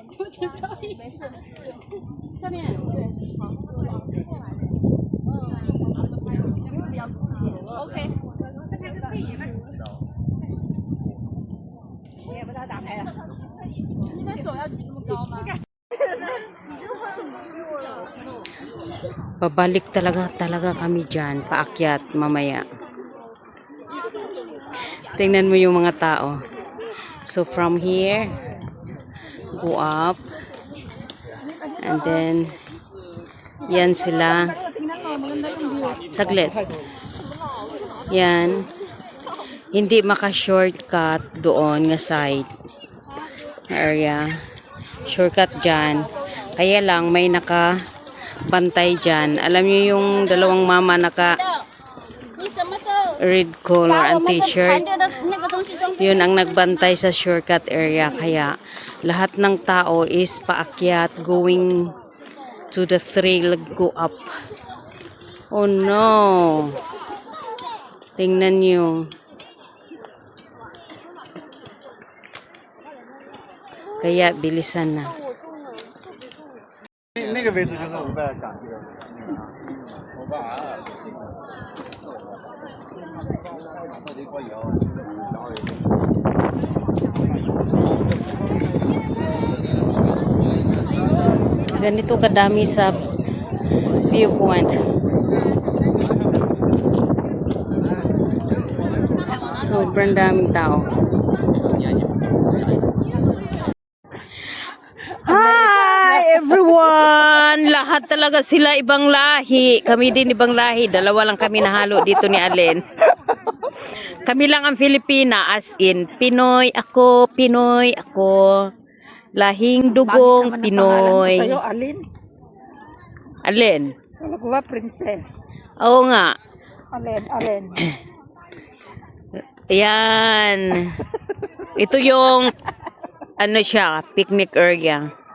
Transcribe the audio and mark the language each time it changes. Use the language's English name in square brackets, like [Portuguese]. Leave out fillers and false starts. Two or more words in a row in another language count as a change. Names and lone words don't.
[Chinese] 没事，对，下面对，好，因为比较刺激 ，OK。也不知道咋拍的。你的手要举那么高吗？ [Filipino] Babalik talaga kami dyan, paakyat mamaya. Tingnan mo yung mga tao. [English] So from here, go up. And then, [Filipino] yan sila. Saglit. Yan. Hindi maka-shortcut doon nga [English] side area. [Filipino] Shortcut dyan. Kaya lang may nakabantay dyan. Alam niyo yung dalawang mama naka [English] red color and t-shirt. [Filipino] Yun ang nagbantay sa shortcut area. Kaya lahat ng tao is paakyat [English] going to the trail, go up. Oh no. [Filipino] Tingnan niyo. Kaya bilisan na. [Chinese] 那个位置就是我在赶这个。 [Filipino] Ganito kadami sa viewpoint. Sobrang daming tao. [English] Hi everyone! [Filipino] Lahat talaga sila ibang lahi. Kami din ibang lahi. Dalawa lang kami nahalo dito ni Alin. Kami lang ang Filipina, [English] as in [Filipino] Pinoy ako, Pinoy ako. Lahing dugong Pinoy. Sa'yo, Alin? Alin? Wala ko ba, princess? Oo nga. Alin. Ayan. Ito yung ano siya, [English] picnic area.